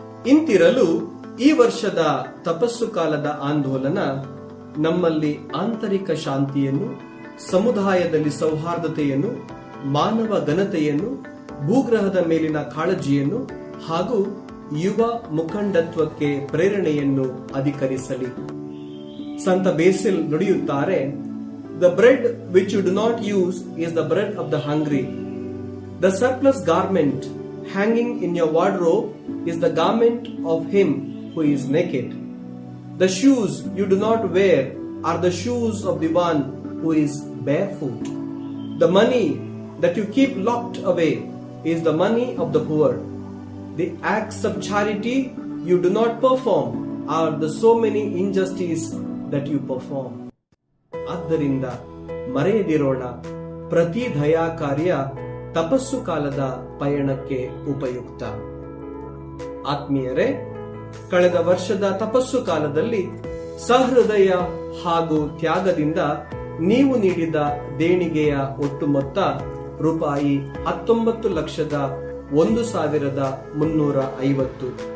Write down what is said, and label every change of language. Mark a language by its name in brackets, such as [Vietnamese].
[Kannada] ಇಂತಿರಲು ಈ ವರ್ಷದ ತಪಸ್ಸು ಕಾಲದ ಆಂದೋಲನ ನಮ್ಮಲ್ಲಿ ಆಂತರಿಕ ಶಾಂತಿಯನ್ನು, ಸಮುದಾಯದಲ್ಲಿ ಸೌಹಾರ್ದತೆಯನ್ನು, ಮಾನವ ಘನತೆಯನ್ನು, ಭೂಗ್ರಹದ ಮೇಲಿನ ಕಾಳಜಿಯನ್ನು ಹಾಗೂ ಯುವ ಮುಖಂಡತ್ವಕ್ಕೆ ಪ್ರೇರಣೆಯನ್ನು ಅಧಿಕರಿಸಲಿ. ಸಂತ basil ನುಡಿಯುತ್ತಾರೆ, [English] The bread which you do not use is the bread of the hungry. The surplus garment hanging in your wardrobe is the garment of him who is naked. The shoes you do not wear are the shoes of the one who is barefoot. The money that you keep locked away is the money of the poor. The acts of charity you do not perform are the so many injustices that you perform. [Kannada] ಆದ್ದರಿಂದ ಮರೆಯದಿರೋಣ, ಪ್ರತಿ ದಯಾ ಕಾರ್ಯ ತಪಸ್ಸು ಕಾಲದ ಪಯಣಕ್ಕೆ ಉಪಯುಕ್ತ. ಆತ್ಮೀಯರೇ, ಕಳೆದ ವರ್ಷದ ತಪಸ್ಸು ಕಾಲದಲ್ಲಿ ಸಹೃದಯ ಹಾಗೂ ತ್ಯಾಗದಿಂದ ನೀವು ನೀಡಿದ ದೇಣಿಗೆಯ ಒಟ್ಟು ಮೊತ್ತ ರೂಪಾಯಿ 19,01,350.